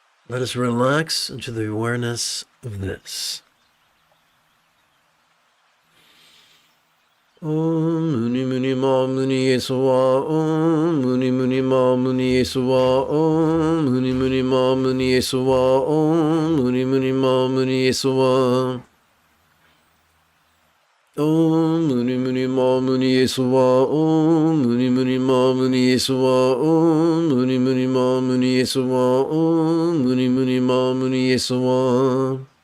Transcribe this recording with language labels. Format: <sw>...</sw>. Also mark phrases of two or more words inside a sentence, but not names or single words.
<en>Let us relax into the awareness of this.</en> <sa>Om Muni Muni Ma Muni Yeswa Om Muni Muni Ma Muni Yeswa Om Muni Muni Ma Muni Yeswa Om Muni Muni Ma Muni Yeswa Om Muni Muni Ma Muni Yeswa Om Muni Muni Ma Muni Yeswa Om Muni Muni Ma Muni Yeswa Om Muni Muni Ma Muni Yeswa</sa>